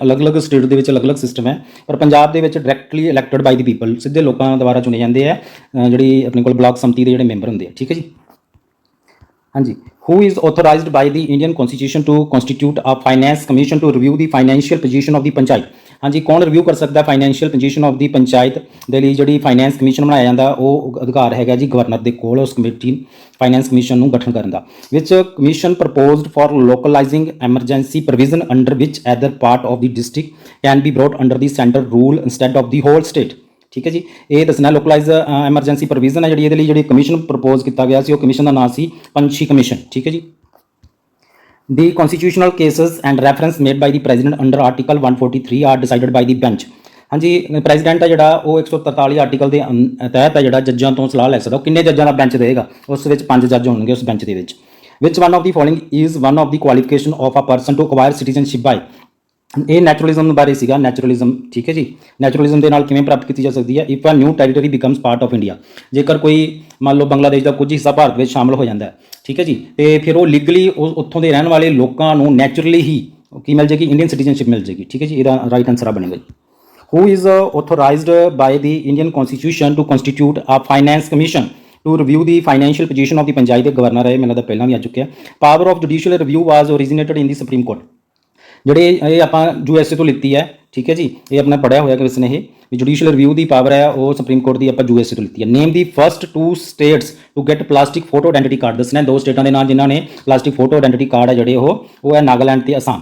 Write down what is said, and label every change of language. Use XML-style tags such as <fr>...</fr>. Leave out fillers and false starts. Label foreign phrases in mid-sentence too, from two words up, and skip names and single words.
<pa>ਅਲੱਗ-ਅਲੱਗ ਸਟੇਟ ਦੇ ਵਿੱਚ ਅਲੱਗ-ਅਲੱਗ ਸਿਸਟਮ ਹੈ, ਪਰ ਪੰਜਾਬ ਦੇ ਵਿੱਚ</pa> <en>directly elected by the people,</en> <pa>ਸਿੱਧੇ ਲੋਕਾਂ ਦੁਆਰਾ ਚੁਣੇ ਜਾਂਦੇ ਆ, ਜਿਹੜੀ ਆਪਣੇ ਕੋਲ ਬਲਾਕ ਸੰਮਤੀ ਦੇ ਜਿਹੜੇ ਮੈਂਬਰ ਹੁੰਦੇ ਆ, ਠੀਕ ਹੈ ਜੀ।</pa> <en>ਹਾਂਜੀ, who is authorized by the Indian constitution to constitute a finance commission to review the financial position of the panchayat?</en> <pa>ਹਾਂ ਜੀ, ਕੌਣ ਰਿਵਿਊ ਕਰ ਸਕਦਾ</pa> <en>financial position of the panchayat</en> <pa>ਦੇ ਲਈ ਜਿਹੜੀ ਫਾਈਨੈਂਸ ਕਮਿਸ਼ਨ ਬਣਾਇਆ ਜਾਂਦਾ ਉਹ ਅਧਿਕਾਰ ਹੈਗਾ ਜੀ ਗਵਰਨਰ ਦੇ ਕੋਲ ਉਸ ਕਮੇਟੀ ਫਾਈਨੈਂਸ ਕਮਿਸ਼ਨ ਨੂੰ ਗਠਨ ਕਰਨ ਦਾ</pa> <en>which commission proposed for localizing emergency provision under which either part of the district can be brought under the centre rule instead of the whole state.</en> <pa>ਠੀਕ ਹੈ ਜੀ, ਇਹ ਦੱਸਣਾ</pa> <en>localize emergency provision</en> <pa>ਹੈ ਜਿਹੜੀ ਇਹਦੇ ਲਈ ਜਿਹੜੀ ਕਮਿਸ਼ਨ ਪ੍ਰਪੋਜ਼ ਕੀਤਾ ਗਿਆ ਸੀ ਉਹ ਕਮਿਸ਼ਨ ਦਾ ਨਾਮ ਸੀ ਪੰਛੀ ਕਮਿਸ਼ਨ। ਠੀਕ ਹੈ ਜੀ।</pa> <en>The constitutional cases and reference made by the president under article 143 are decided by the bench।</en> <pa>ਹਾਂ ਜੀ, ਪ੍ਰੈਜ਼ੀਡੈਂਟ ਹੈ ਜਿਹੜਾ ਉਹ 143 ਆਰਟੀਕਲ ਦੇ ਤਹਿਤ ਹੈ ਜਿਹੜਾ ਜੱਜਾਂ ਤੋਂ ਸਲਾਹ ਲੈ ਸਕਦਾ। ਉਹ ਕਿੰਨੇ ਜੱਜਾਂ ਦਾ ਬੈਂਚ ਦੇਗਾ? ਉਸ ਵਿੱਚ 5 ਜੱਜ ਹੋਣਗੇ ਉਸ ਬੈਂਚ ਦੇ ਵਿੱਚ।</pa> <en>which one of the following is one of the qualification of a person to acquire citizenship by.</en> <pa>ਇਹ ਨੈਚੁਰਲਿਜ਼ਮ ਬਾਰੇ ਸੀਗਾ, ਨੈਚੁਰਲਿਜ਼ਮ। ਠੀਕ ਹੈ ਜੀ, ਨੈਚੁਰਲਿਜ਼ਮ ਦੇ ਨਾਲ ਕਿਵੇਂ ਪ੍ਰਾਪਤ ਕੀਤੀ ਜਾ ਸਕਦੀ ਹੈ?</pa> <en>if a new territory becomes part of India,</en> <pa>ਜੇਕਰ ਕੋਈ ਮੰਨ ਲਓ ਬੰਗਲਾਦੇਸ਼ ਦਾ ਕੁਝ ਹਿੱਸਾ ਭਾਰਤ ਵਿੱਚ ਸ਼ਾਮਲ ਹੋ ਜਾਂਦਾ ਹੈ, ਠੀਕ ਹੈ ਜੀ, ਤੇ ਫਿਰ ਉਹ ਲੀਗਲੀ ਉੱਥੋਂ ਦੇ ਰਹਿਣ ਵਾਲੇ ਲੋਕਾਂ ਨੂੰ ਨੈਚੁਰਲੀ ਹੀ ਕੀ ਮਿਲ ਜਾਏਗੀ?</pa> <en>Indian citizenship</en> <pa>ਮਿਲ ਜਾਏਗੀ। ਠੀਕ ਹੈ ਜੀ, ਇਹਦਾ</pa> <en>right answer</en> <pa>ਆ ਬਣੇਗਾ ਜੀ।</pa> <en>Who is authorized by the Indian Constitution to constitute a finance commission to review the financial position of the</en> <pa>ਪੰਚਾਇਤ ਦੇ ਗਵਰਨਰ ਹੈ, ਮੈਨੂੰ ਤਾਂ ਪਹਿਲਾਂ ਵੀ ਆ ਚੁੱਕਿਆ।</pa> <en>power of judicial review was originated in the Supreme Court।</en> <pa>ਜਿਹੜੇ ਇਹ ਆਪਾਂ USA ਤੋਂ ਲਿੱਤੀ ਹੈ, ਠੀਕ ਹੈ ਜੀ, ਇਹ ਆਪਣਾ ਪੜ੍ਹਿਆ ਹੋਇਆ ਕਿਸ ਨੇ ਇਹ ਵੀ</pa> <en>judicial review</en> <pa>ਦੀ ਪਾਵਰ ਹੈ ਉਹ ਸੁਪਰੀਮ ਕੋਰਟ ਦੀ ਆਪਾਂ USA ਤੋਂ ਲਿੱਤੀ ਹੈ।</pa> <en>name the first 2 states to get plastic photo identity card.</en> <pa>ਦੱਸਣਾ 2 ਸਟੇਟਾਂ ਦੇ ਨਾਂ ਜਿਨ੍ਹਾਂ ਨੇ</pa> <en>plastic photo identity card</en> <pa>ਹੈ ਜਿਹੜੇ ਉਹ ਹੈ ਨਾਗਾਲੈਂਡ ਤੇ ਅਸਾਮ।</pa>